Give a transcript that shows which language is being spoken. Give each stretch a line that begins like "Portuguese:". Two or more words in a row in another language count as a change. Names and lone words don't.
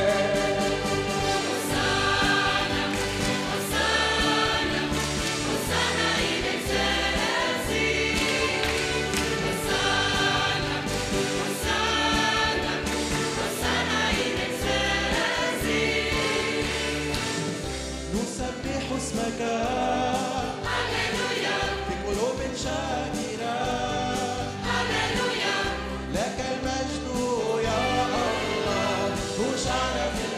Latin: Hosanna, Hosanna, Hosanna in excelsis. Hosanna, Hosanna, Hosanna in excelsis.
Arabic: نسبح اسمك
Korean: 할렐루야,
Arabic: في قلوب شاكرة.
Korean: 할렐루야,
Arabic: لك المجد يا الله هوشعنا